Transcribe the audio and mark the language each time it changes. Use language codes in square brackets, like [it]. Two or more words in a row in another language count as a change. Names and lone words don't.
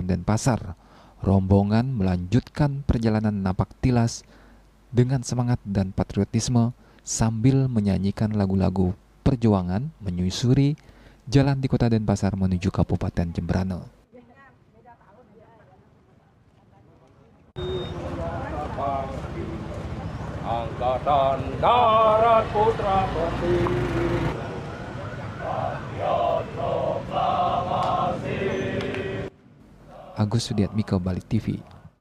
[id] Denpasar, rombongan melanjutkan perjalanan napak tilas dengan semangat dan patriotisme sambil menyanyikan lagu-lagu perjuangan menyusuri jalan di kota Denpasar menuju Kabupaten Jembrana. Angkatan Darat Putra Pertiwi. Agus Sudiatmiko, Bali TV.